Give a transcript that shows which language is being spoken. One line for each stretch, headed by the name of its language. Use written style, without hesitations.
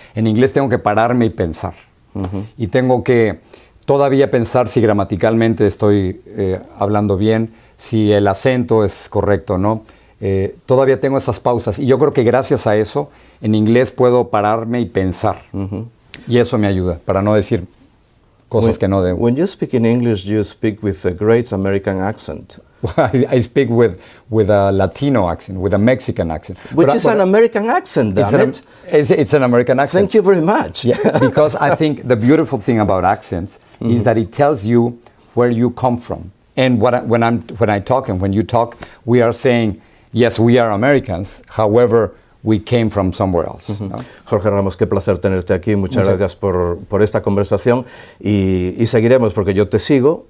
Spanish: En inglés tengo que pararme y pensar. Y tengo que todavía pensar si gramaticalmente estoy hablando bien, si el acento es correcto o no. Todavía tengo esas pausas. Y yo creo que gracias a eso, en inglés puedo pararme y pensar. Y eso me ayuda, para no decir cosas que no debo.
English: When you speak in English, you speak with a great American accent. I speak with a Latino accent, with a Mexican accent. Which is an American accent, damn it. It's an American accent. Thank you very much. Yeah, because I think the beautiful thing about accents is that it tells you where you come from. And when I talk and when you talk, we are saying, yes, we are Americans. However, we came from somewhere else.
Spanish: ¿No? Jorge Ramos, qué placer tenerte aquí. Muchas gracias por esta conversación y seguiremos porque yo te sigo.